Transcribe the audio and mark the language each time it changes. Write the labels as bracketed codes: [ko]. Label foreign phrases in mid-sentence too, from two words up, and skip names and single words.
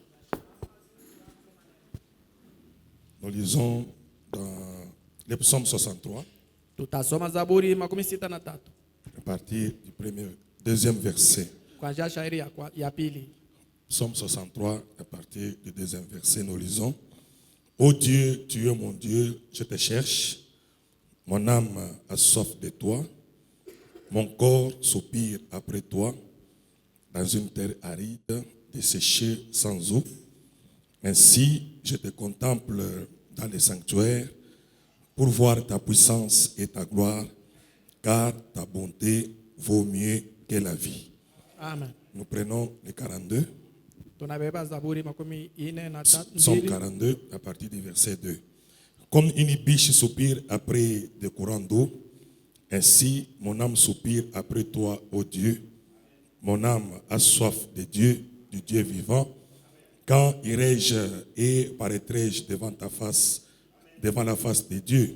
[fr] Nous lisons dans le psaume 63, [sw] Tutasoma Zaburi makumi sita na tatu [fr] à partir du deuxième verset. [sw] kuanzia shairi ya pili. [fr] Psaume 63, à partir du deuxième verset, nous lisons: Ô Dieu, tu es mon Dieu, je te cherche. Mon âme a soif de toi. Mon corps soupire après toi, dans une terre aride, desséchée sans eau. Ainsi, je te contemple dans les sanctuaires pour voir ta puissance et ta gloire, car ta bonté vaut mieux que la vie. Amen. Nous prenons le 42. [sw] Tunabeba Zaburi makumi ine na tatu. [fr] Psaume 42, à partir du verset 2. Comme une biche soupire après des courants d'eau, ainsi mon âme soupire après toi, ô Dieu. Mon âme a soif de Dieu, du Dieu vivant. Quand irai-je et paraîtrai-je devant ta face, devant la face de Dieu?